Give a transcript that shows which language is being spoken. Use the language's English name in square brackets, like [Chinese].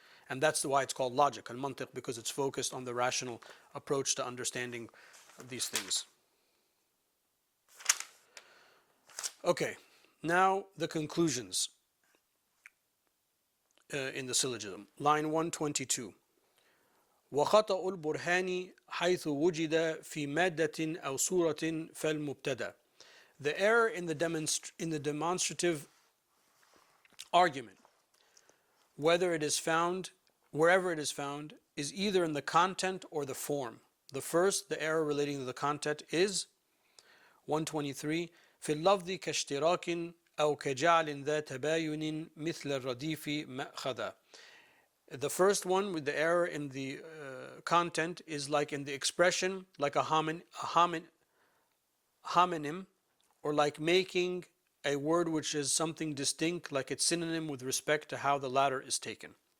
[English] And that's why it's called logic, al-mantiq, because it's focused on the rational approach to understanding these things. Okay, now the conclusions in the syllogism. Line 122. [Arabic] وخطأ البرهان حيث وجد في مادة أو صورة فالمبتدأ. [English] The error in the demonstrative argument, wherever it is found, is either in the content or the form. The first, the error relating to the content, is 123 [Arabic] في اللفظ كاشتراك أو كجعل ذا تباين مثل الرديف مأخذا. [English] The first one with the error in the content is like in the expression, like a homonym, or like making a word which is something distinct, like its synonym with respect to how the latter is taken.